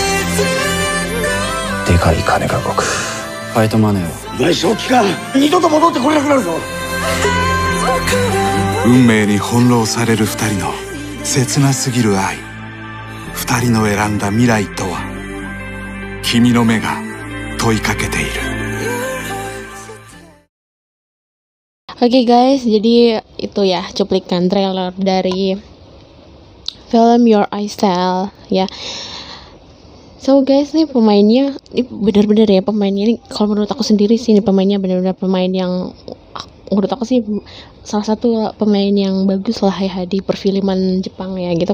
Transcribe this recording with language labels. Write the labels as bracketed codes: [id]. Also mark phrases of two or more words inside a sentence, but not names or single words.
[ja] でかい金が動く。ファイトマネーを。賠償期間二度と戻ってこれなくなるぞ。運命に翻弄される二人の切なすぎる愛。二人の選んだ未来とは。君の目が問いかけている。 [id] Oke guys, jadi itu ya cuplikan trailer dari film Your Eyes Tell ya. [en] So guys, [id] nih pemainnya ini benar-benar ya, pemainnya ini kalau menurut aku sendiri sih ini pemainnya benar-benar pemain yang menurut aku sih salah satu pemain yang bagus lah ya di perfilman Jepang ya gitu.